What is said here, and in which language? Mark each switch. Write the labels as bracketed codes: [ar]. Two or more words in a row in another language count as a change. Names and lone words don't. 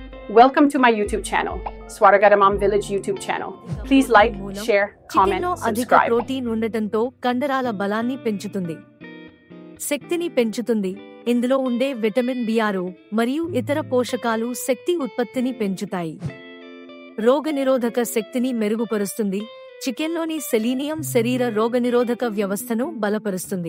[en] Welcome to my YouTube channel, Swaragaramam Village YouTube channel. Please like, share, comment, [te] చికెన్లో అధిక [en] subscribe. [te] ప్రోటీన్ ఉండటంతో కండరాల బలాన్ని పెంచుతుంది, శక్తిని పెంచుతుంది. ఇందులో ఉండే విటమిన్ బి6 మరియు ఇతర పోషకాలు శక్తి ఉత్పత్తిని పెంచుతాయి, రోగనిరోధక శక్తిని మెరుగుపరుస్తుంది. చికెన్లోని సెలీనియం శరీర రోగనిరోధక వ్యవస్థను బలపరుస్తుంది.